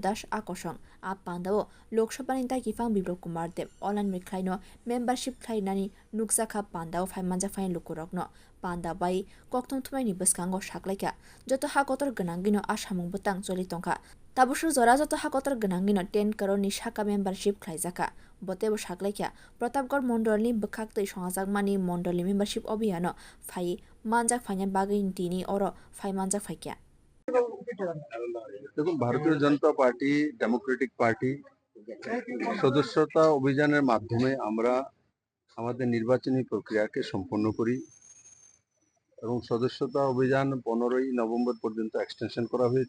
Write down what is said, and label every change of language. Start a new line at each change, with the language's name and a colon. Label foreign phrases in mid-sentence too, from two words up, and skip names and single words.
Kok Borok: Das Akoshong Ap Pandao Lok Sabha Nita Gifang Biplab Kumar Deb Olan Miklaino Membership Klainani Nuksaka Pandao Fai Manja Fain Lukurokno Panda Bai Koktom Tumaini Baskango Shaklaika Joto Hakotor Ganangino Ashamung Botang Zoli Tongka Tabushu Zora Joto Hakotor Ganangino 10 crore ni Shaka membership Klaizaka Botebo Shaklaika Pratapgarh Mondolni Bakakto Shangazagmani Mondolni membership Obiano Fai Manjak Fanya Bagin Tini Oro Fai Manjak Fakia
Bangla: দেখুন ভারতীয় জনতা পার্টি ডেমোক্রেটিক পার্টি সদস্যতা অভিযানের মাধ্যমে আমরা আমাদের নির্বাচনী প্রক্রিয়াকে সম্পন্ন করি এবং সদস্যতা অভিযান 15ই নভেম্বর পর্যন্ত এক্সটেনশন করা হয়েছে।